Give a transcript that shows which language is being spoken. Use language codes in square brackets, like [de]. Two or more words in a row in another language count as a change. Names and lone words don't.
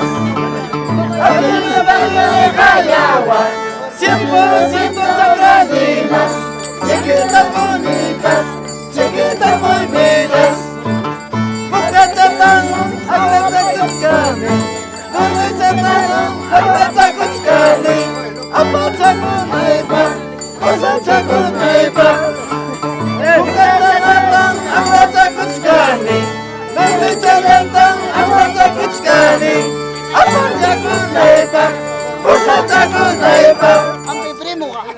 [es] Aquí en el barrio de Jayagua, 100% chacralinas, chiquitas bonitas, chiquitas muy bellas. [qu] Pukachatán, Apachacuchcani, Pukachatán, Apachacuchcani, Apachakunaipa, Osachakunaipa. Pukachatán, Apachacuchcani, Pukachatán, Apachacuchcani, Apachakunaipa, Osachakunaipa. [es] Mi primo.